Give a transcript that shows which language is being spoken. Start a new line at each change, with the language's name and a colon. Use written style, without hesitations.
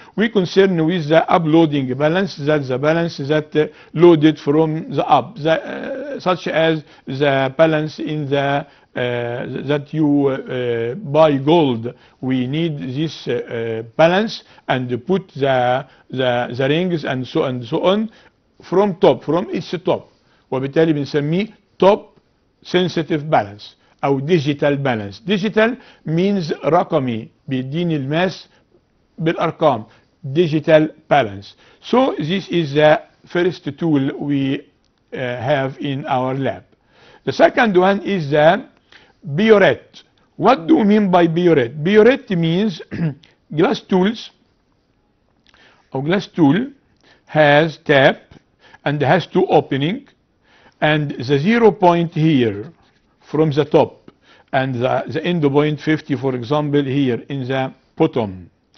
English: We concern with the uploading balance, that's the balance that loaded from the up, such as the balance in the that you buy gold. We need this balance and put the rings and so on from each top,
Arabic: وبالتالي بنسميه
English: top sensitive balance أو digital balance. Digital means
Arabic: رقمي، بيديني الماس بالأرقام.
English: Digital balance. So this is the first tool we have in our lab. The second one is the burette. What do we mean by burette? Burette means glass tools, or glass tool has tap and has two opening, and the 0 point here from the top, and the end point 50, for example, here in the bottom.